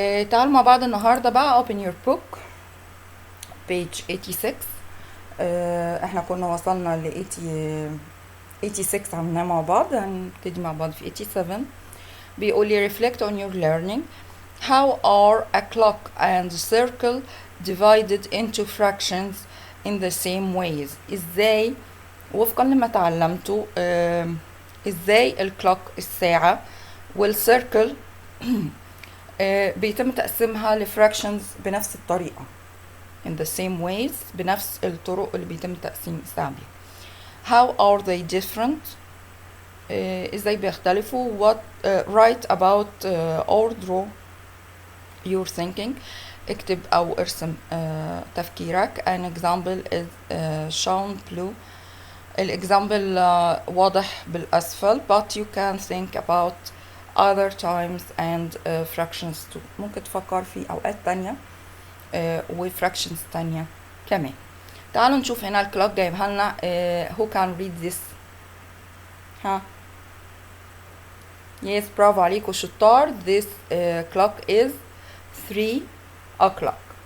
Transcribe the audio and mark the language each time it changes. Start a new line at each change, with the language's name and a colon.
Arabic: تعالوا مع بعض النهاردة بقى
English: open your book page 86.
Arabic: احنا كنا وصلنا ل 86 عملناه مع بعض، هنبتدي مع بعض في 87. بيقول لي
English: reflect on your learning. How are a clock and a circle divided into fractions in the same ways؟
Arabic: ازاي وفقا لما تعلمته ازاي الكلوك الساعة والسيركل بيتم تقسيمها لفراكشنز بنفس الطريقة،
English: in the same ways،
Arabic: بنفس الطرق اللي بيتم تقسيم الساعة بيها.
English: How are they different؟
Arabic: ازاي بيختلفوا؟
English: What write about or draw your thinking.
Arabic: اكتب او ارسم تفكيرك.
English: An example is shown blue.
Arabic: الإكزامبل واضح بالأسفل،
English: but you can think about other times and fractions too.
Arabic: ممكن تفكر في أوقات تانية وفراكشنز تانية كمان. تعالوا نشوف هنا الكلوك جايبها لنا.
English: who can read this؟
Arabic: ها Yes, برافو عليكم شطار.
English: This clock is 3 o'clock.